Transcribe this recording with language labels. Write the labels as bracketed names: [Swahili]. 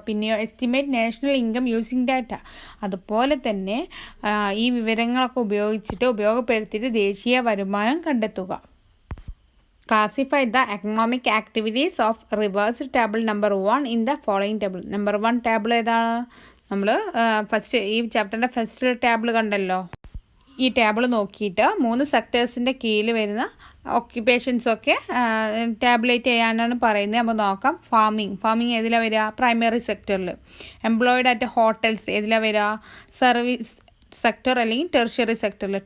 [Malayalam] പിന്നെയോ [English] estimate national income using data, [Malayalam] അതുപോലെ തന്നെ ഈ വിവരങ്ങളൊക്കെ ഉപയോഗപ്പെടുത്തിയിട്ട് ദേശീയ വരുമാനം കണ്ടെത്തുക. [English] Classify the economic activities of reversed table number 1 in the following table. [Malayalam] Number 1 table ഏതാണ്, നമ്മൾ ഫസ്റ്റ് ഈ ചാപ്റ്ററിൻ്റെ ഫസ്റ്റ് ടേബിൾ കണ്ടല്ലോ. ഈ ടേബിൾ നോക്കിയിട്ട് 3 സെക്ടേഴ്സിൻ്റെ കീഴിൽ വരുന്ന ഓക്യുപ്പേഷൻസൊക്കെ ടാബുലേറ്റ് ചെയ്യാനാണ് പറയുന്നത്. അപ്പോൾ നോക്കാം. ഫാമിങ് ഏതിലാണ് വരിക, പ്രൈമറി സെക്ടറിൽ. എംപ്ലോയിഡ് അറ്റ് ഹോട്ടൽസ് ഏതിലാണ് വരിക, സർവീസ് സെക്ടർ അല്ലെങ്കിൽ ടെറിഷറി സെക്ടറിൽ.